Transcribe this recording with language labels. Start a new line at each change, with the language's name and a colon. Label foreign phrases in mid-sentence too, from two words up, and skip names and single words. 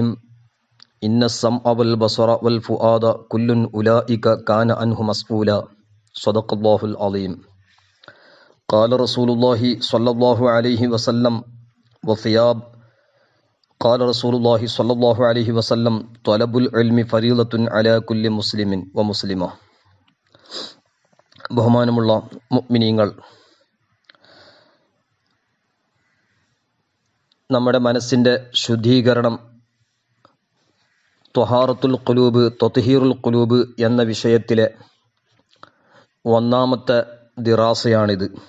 Arabic: إن السمع والبصر والفؤاد كل أولئك كان عنه مسؤولا. صدق الله العظيم. قال رسول الله صلى الله عليه وسلم وثياب قال رسول الله صلى الله عليه وسلم طلب العلم فريضة على كل مسلم ومسلمة.
Malayalam: ബഹുമാനമുള്ള മുഅ്മിനീങ്ങൾ, നമ്മുടെ മനസ്സിൻ്റെ ശുദ്ധീകരണം,
Arabic: طهارة القلوب, تطهير القلوب
Malayalam: എന്ന വിഷയത്തിലെ ഒന്നാമത്തെ ദിറാസയാണിത്.